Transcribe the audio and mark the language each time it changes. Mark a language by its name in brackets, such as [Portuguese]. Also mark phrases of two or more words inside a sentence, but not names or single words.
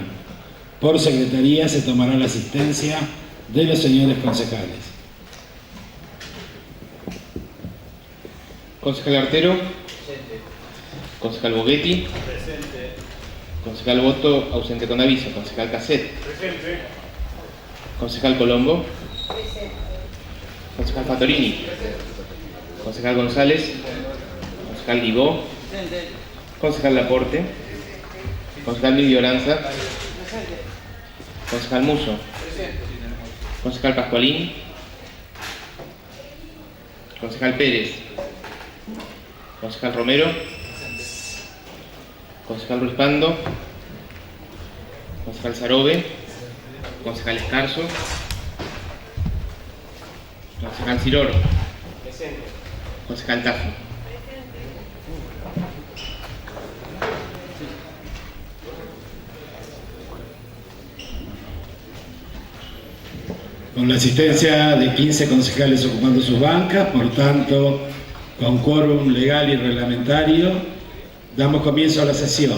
[Spanish] Por secretaría se tomará la asistencia de los señores concejales. Concejal Artero. Presente. Concejal Boguetti. Presente. Concejal Boto, ausente con aviso. Concejal Casset. Presente. Concejal Colombo. Presente. Concejal Fatorini. Concejal González. Concejal Guibó. Concejal Laporte. Concejal Lidio Oranza. Concejal Muso. Concejal Pascualín. Concejal Pérez. Concejal Romero. Concejal Ruiz Pando. Concejal Sarobe. Concejal Escarzo. Concejal Ciroro. Presente. Concejal Tafi. Con la asistencia de 15 concejales ocupando sus bancas, por tanto, con quórum legal y reglamentario, damos comienzo a la sesión.